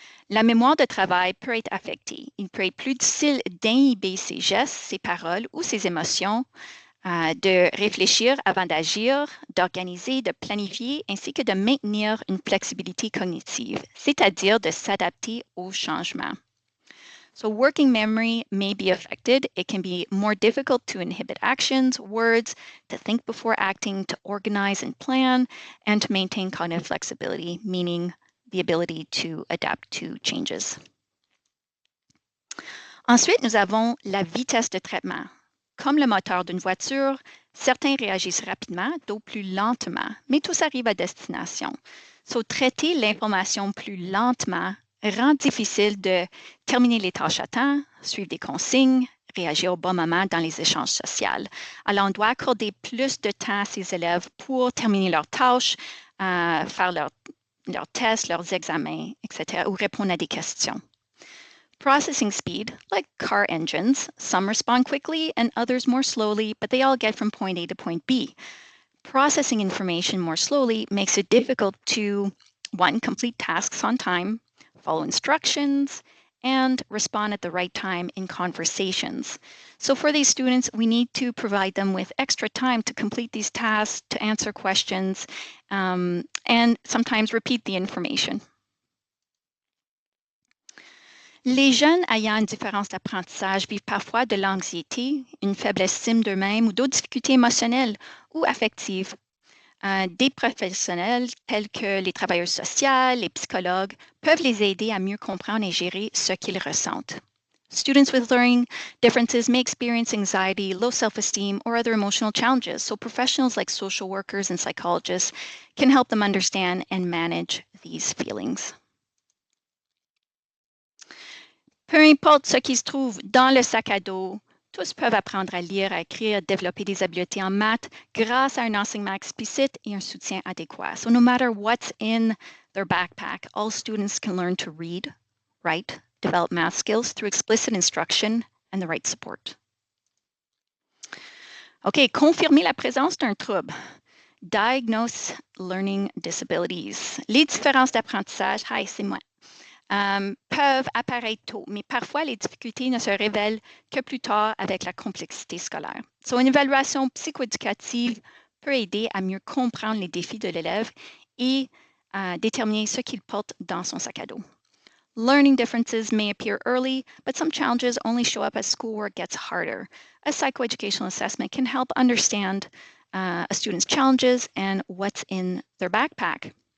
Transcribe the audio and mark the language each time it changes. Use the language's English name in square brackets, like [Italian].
[French] La mémoire de travail peut être affectée. Il peut être plus difficile d'inhiber ses gestes, ses paroles ou ses émotions, de réfléchir avant d'agir, d'organiser, de planifier, ainsi que de maintenir une flexibilité cognitive, c'est-à-dire de s'adapter aux changements. [English] So working memory may be affected. It can be more difficult to inhibit actions, words, to think before acting, to organize and plan, and to maintain cognitive flexibility, meaning the ability to adapt to changes. [French] Ensuite, nous avons la vitesse de traitement. Comme le moteur d'une voiture, certains réagissent rapidement, d'autres plus lentement, mais tous arrivent à destination. So, traiter l'information plus lentement rend difficile de terminer les tâches à temps, suivre des consignes, réagir au bon moment dans les échanges sociaux. Alors, on doit accorder plus de temps à ces élèves pour terminer leurs tâches, faire leurs tests, leurs examens, etc., ou répondre à des questions. [English] Processing speed, like car engines, some respond quickly and others more slowly, but they all get from point A to point B. Processing information more slowly makes it difficult to, one, complete tasks on time, follow instructions, and respond at the right time in conversations. So for these students, we need to provide them with extra time to complete these tasks, to answer questions, and sometimes repeat the information. [French] Les jeunes ayant une différence d'apprentissage vivent parfois de l'anxiété, une faible estime d'eux-mêmes ou d'autres difficultés émotionnelles ou affectives. Des professionnels tels que les travailleurs sociaux, les psychologues peuvent les aider à mieux comprendre et gérer ce qu'ils ressentent. [English] Students with learning differences may experience anxiety, low self-esteem, or other emotional challenges, so professionals like social workers and psychologists can help them understand and manage these feelings. [French] Peu importe ce qui se trouve dans le sac à dos, tous peuvent apprendre à lire, à écrire, à développer des habiletés en maths grâce à un enseignement explicite et un soutien adéquat. [English] So no matter what's in their backpack, all students can learn to read, write, develop math skills through explicit instruction and the right support. [French] OK, confirmer la présence d'un trouble. [English] Diagnose learning disabilities. [French] Les différences d'apprentissage, hi, c'est moi, peuvent apparaître tôt, mais parfois les difficultés ne se révèlent que plus tard avec la complexité scolaire. So, une évaluation psychoéducative peut aider à mieux comprendre les défis de l'élève et déterminer ce qu'il porte dans son sac à dos. [English] Learning differences may appear early, but some challenges only show up as schoolwork gets harder. A psychoeducational assessment can help understand a student's challenges and what's in their backpack.